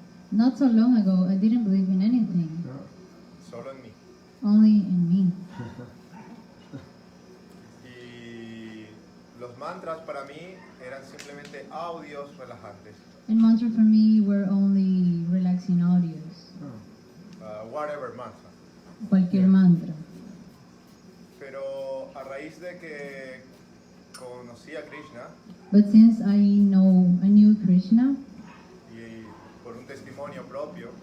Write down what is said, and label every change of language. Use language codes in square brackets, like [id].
[en] Not so long ago, I didn't believe in anything, [es] No. Solo en mí. [en] only in me. [es] Y los mantras para mí eran simplemente audios relajantes. [en] And mantra for me were only relaxing audios, Whatever mantra. [es] cualquier mantra. Pero a raíz de que conocí a Krishna [en] But since I knew Krishna, [es] y por un testimonio propio,